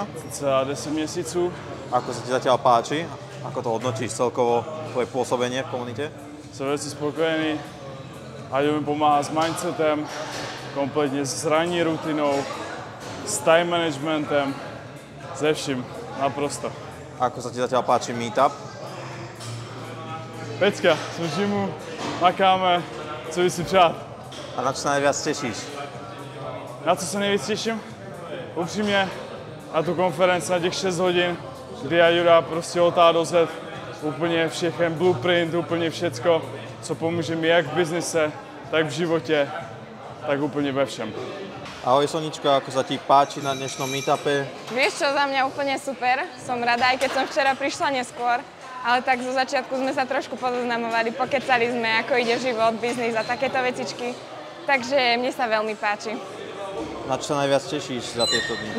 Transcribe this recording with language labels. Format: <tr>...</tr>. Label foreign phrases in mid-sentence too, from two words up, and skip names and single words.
<cs>Za 10 měsíců.</cs> <sk>Ako sa ti zatiaľ páči? Ako to hodnotíš celkovo tvoje pôsobenie v komunite?</sk> <cs>Jsem velice spokojený. Aďo mi pomáhá s mindsetem, kompletně s ranní rutinou, s</cs> <en>time managementem,</en> <cs>ze vším, naprosto.</cs> <sk>Ako sa ti zatiaľ páči meetup?</sk> <cs>Pecka, jsme v gymu, makáme, co by si přát.</cs> <sk>A na čo sa najviac tešíš?</sk> <cs>Na co se nejvíc těším? Upřímně, na tu konferenci, na těch 6 hodin, kdy Aďo dá prostě od A do Z úplně všechen blueprint, úplně všecko, co pomůže mi jak v biznise, tak v životě, tak úplně ve všem.</cs> <sk>Ahoj Sonička, ako sa ti páči na dnešnom meetupe? Vieš čo, za mňa úplne super. Som rada, aj keď som včera prišla neskôr, ale tak zo začiatku sme sa trošku pozoznamovali, pokecali sme, ako ide život, biznis a takéto vecičky. Takže mne sa veľmi páči. Na čo sa najviac tešíš za tieto dni?</sk>